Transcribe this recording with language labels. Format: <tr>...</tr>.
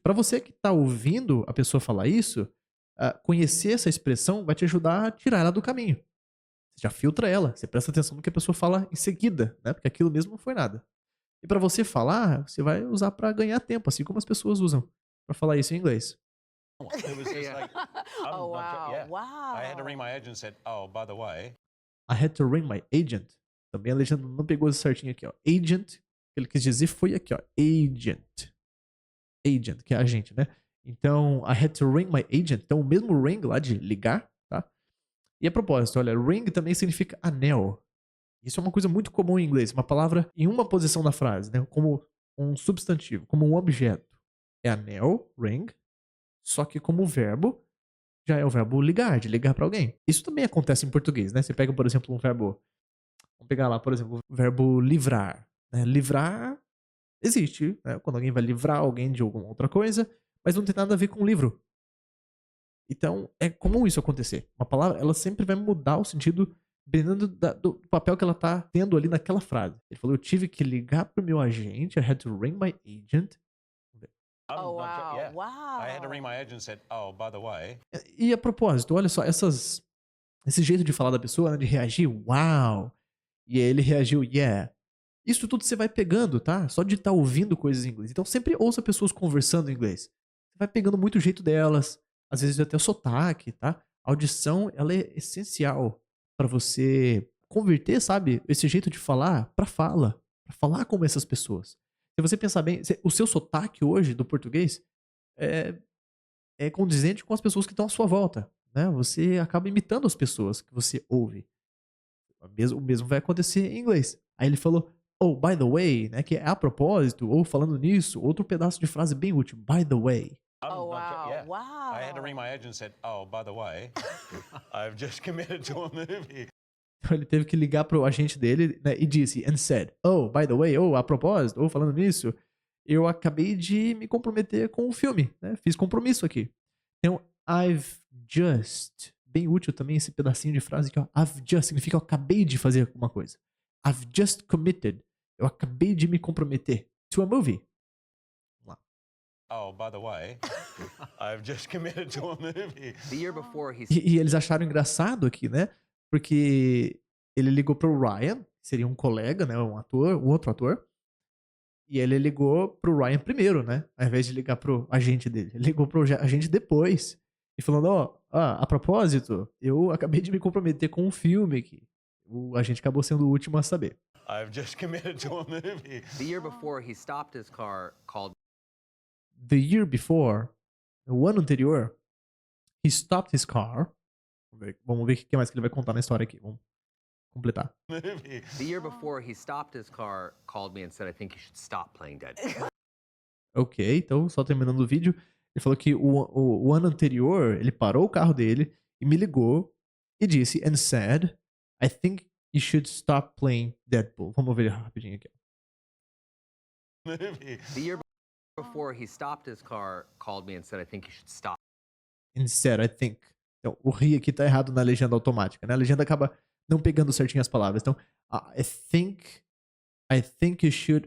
<pt>Para você que está ouvindo a pessoa falar isso, conhecer essa expressão vai te ajudar a tirar ela do caminho. Você já filtra ela, você presta atenção no que a pessoa fala em seguida, né? Porque aquilo mesmo não foi nada. E para você falar, você vai usar para ganhar tempo, assim como as pessoas usam para falar isso em inglês.</pt> <en>It was just like, I'm Oh, wow. yeah. Wow. I had to ring my agent and said, oh, by the way, I had to ring my agent.</en> <pt>Também a legenda não pegou certinho aqui, ó. Agent, o que ele quis dizer foi aqui, ó. Agent. Agent, que é agente, né?</pt> <en>Então, I had to ring my agent.</en> <pt>Então, o mesmo ring lá de ligar, tá? E a propósito, olha, ring também significa anel. Isso é uma coisa muito comum em inglês. Uma palavra em uma posição da frase, né? Como um substantivo, como um objeto. É anel, ring. Só que como verbo, já é o verbo ligar, de ligar pra alguém. Isso também acontece em português, né? Você pega, por exemplo, um verbo... Vamos pegar lá, por exemplo, o verbo livrar. Né? Livrar existe, né? Quando alguém vai livrar alguém de alguma outra coisa, mas não tem nada a ver com o livro. Então, é comum isso acontecer. Uma palavra, ela sempre vai mudar o sentido dependendo do papel que ela tá tendo ali naquela frase. Ele falou, eu tive que ligar pro meu agente,</pt> <en>I had to ring my agent. I'm Oh, not jo- wow. yeah. Wow. I had to ring my agent and said, oh, by the way,</en> <pt>E a propósito, olha só, esse jeito de falar da pessoa, né, de reagir, uau. E aí ele reagiu, yeah. Isso tudo você vai pegando, tá? Só de estar ouvindo coisas em inglês. Então sempre ouça pessoas conversando em inglês. Você vai pegando muito o jeito delas, às vezes até o sotaque, tá? A audição, ela é essencial para você converter, sabe, esse jeito de falar para falar como essas pessoas. Se você pensar bem, o seu sotaque hoje do português é condizente com as pessoas que estão à sua volta, né? Você acaba imitando as pessoas que você ouve. O mesmo vai acontecer em inglês. Aí ele falou, oh,</pt> <en>by the way,</en> <pt>né? Que é a propósito, ou falando nisso, outro pedaço de frase bem útil, by the way.</pt> <en>I'm Oh, not jo- wow. yeah. Wow. I had to ring my agent and said, oh, by the way, I've just committed to a movie.</en> <pt>Então ele teve que ligar pro agente dele, né, e disse,</pt> <en>and said, oh, by the way,</en> <pt>ou a propósito, ou falando nisso, eu acabei de me comprometer com o filme, né? Fiz compromisso aqui. Então,</pt> <en>I've just,</en> <pt>bem útil também esse pedacinho de frase aqui, ó. I've just significa eu acabei de fazer alguma coisa.</pt> <en>I've just committed.</en> <pt>Eu acabei de me comprometer</pt> <en>to a movie.</en> <pt>Vamos lá.</pt> <en>Oh, by the way, I've just committed to a movie. The year before, he</en> <pt>E eles acharam engraçado aqui, né? Porque ele ligou pro Ryan, que seria um colega, né? Um ator, um outro ator. E ele ligou pro Ryan primeiro, né? Ao invés de ligar pro agente dele. Ele ligou pro agente depois. E falando, ó, a propósito, eu acabei de me comprometer com um filme aqui. O agente acabou sendo o último a saber.</pt> <en>I've just committed to a movie. the year before he stopped his car, called The year before,</en> <pt>o ano anterior,</pt> <en>he stopped his car.</en> <pt>Vamos ver o que mais que ele vai contar na história aqui. Vamos completar.</pt> <en>Movie. the year before he stopped his car, called me and said, "I think you should stop playing dead."</en> <pt>Ok, então, só terminando o vídeo, ele falou que o ano anterior, ele parou o carro dele e me ligou e disse,</pt> <en>and said, I think you should stop playing Deadpool.</en> <pt>Vamos ver rapidinho aqui.</pt> <en>Movie. The year before he stopped his car, called me and said, "I think you should stop." And said, I think.</en> <pt>Então, o ri aqui tá errado na legenda automática, né? A legenda acaba não pegando certinho as palavras.</pt> <en>Então, I think you should...</en>